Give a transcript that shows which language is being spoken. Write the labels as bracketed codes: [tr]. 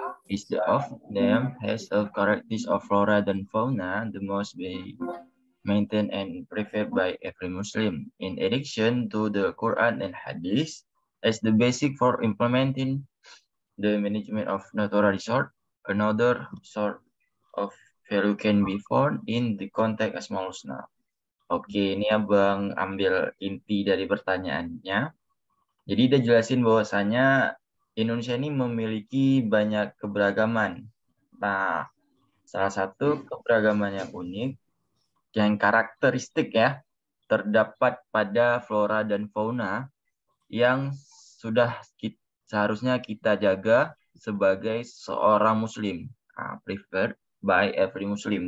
[en] Each of them has a characteristic of flora and fauna, the most be maintained and preferred by every Muslim. In addition to the Quran and Hadith, as the basic for implementing the management of natural resource, another sort of value can be found in the context Asmaul Husna. [id] Oke, ini Abang ambil inti dari pertanyaannya. Jadi dia jelasin bahwasanya Indonesia ini memiliki banyak keberagaman. Nah, salah satu keberagaman yang unik, yang karakteristik ya, terdapat pada flora dan fauna yang sudah seharusnya kita jaga sebagai seorang Muslim. [en] Nah, preferred by every Muslim.